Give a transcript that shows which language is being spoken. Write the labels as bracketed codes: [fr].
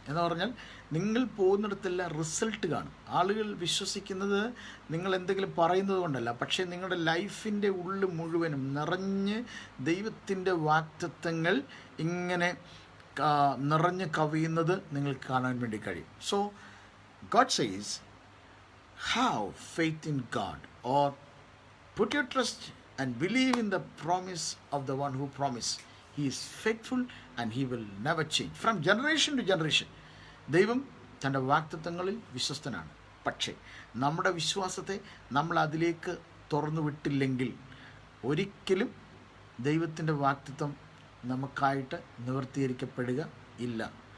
[ml] എന്ന് പറഞ്ഞാൽ നിങ്ങൾ പോകുന്നിടത്തെല്ലാം റിസൾട്ട് കാണും. ആളുകൾ വിശ്വസിക്കുന്നത് നിങ്ങൾ എന്തെങ്കിലും പറയുന്നത് കൊണ്ടല്ല, പക്ഷേ നിങ്ങളുടെ ലൈഫിൻ്റെ ഉള്ളിൽ മുഴുവനും നിറഞ്ഞ് ദൈവത്തിൻ്റെ വാഗ്ദത്തങ്ങൾ ഇങ്ങനെ നിറഞ്ഞ് കവിയുന്നത് നിങ്ങൾക്ക് കാണാൻ വേണ്ടി കഴിയും. [en] So God says, have faith in God, or put your trust and believe in the promise of the one who promised. He is faithful and he will never change. From generation to generation, [ml] ദൈവം തൻ്റെ വാഗ്ദത്തങ്ങളിൽ വിശ്വസ്തനാണ്. പക്ഷേ നമ്മുടെ വിശ്വാസത്തെ നമ്മൾ അതിലേക്ക് തുറന്നു വിട്ടില്ലെങ്കിൽ ഒരിക്കലും ദൈവത്തിൻ്റെ വാഗ്ദത്തം നമുക്കായിട്ട് നിവർത്തീകരിക്കപ്പെടുക ഇല്ല.